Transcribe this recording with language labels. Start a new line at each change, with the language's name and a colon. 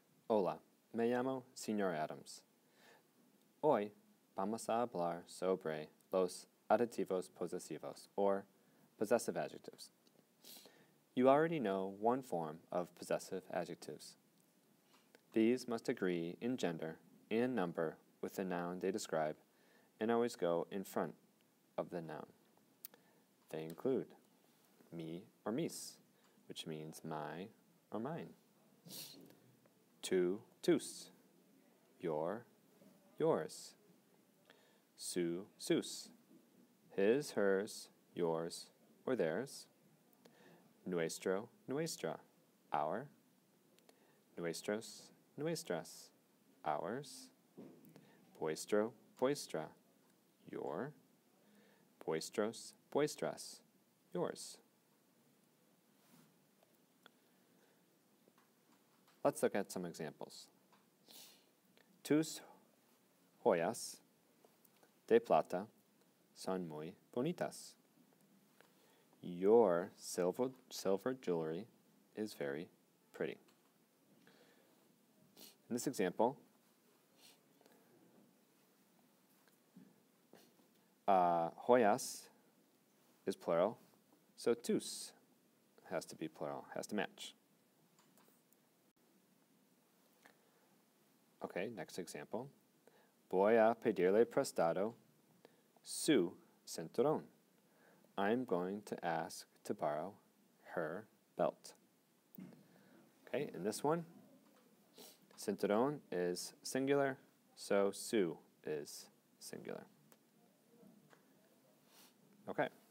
Spanish: Hola, me llamo Señor Adams. Hoy vamos a hablar sobre los adjetivos posesivos,
English: or possessive adjectives. You already know one form of possessive adjectives. These must agree in gender and number with the noun they describe and always go in front of the noun. They include mi or mis, which means my or mine. Tu, tus, your, yours. Su, sus, his, hers, yours, or theirs.
Spanish: Nuestro, nuestra, our. Nuestros, nuestras, ours. Vuestro, vuestra, your. Vuestros, vuestras, yours.
English: Let's look at some examples.
Spanish: Tus joyas de plata son muy bonitas.
English: Your silver jewelry is very pretty. In this example, joyas is plural, so tus has to be plural, has to match. Okay, next example.
Spanish: Voy a pedirle prestado su cinturón.
English: I'm going to ask to borrow her belt. Okay, in this one, cinturón is singular, so su is singular. Okay.